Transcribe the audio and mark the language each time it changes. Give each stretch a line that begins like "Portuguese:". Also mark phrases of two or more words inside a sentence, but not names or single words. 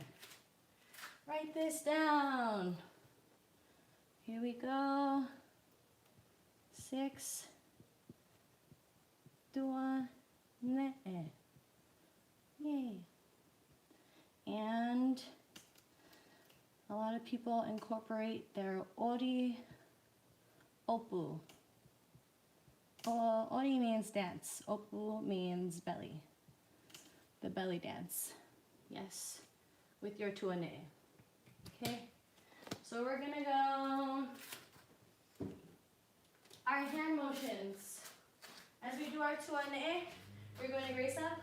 English: Write this down. Here we go. 6. Tuanae. Yay. And a lot of people incorporate their
Tahitian: ori opu.
English: Ori means dance. Opu means belly. The belly dance. Yes. With your tuanae. Okay. So we're gonna go our hand motions. As we do our tuanae, we're going to grace up.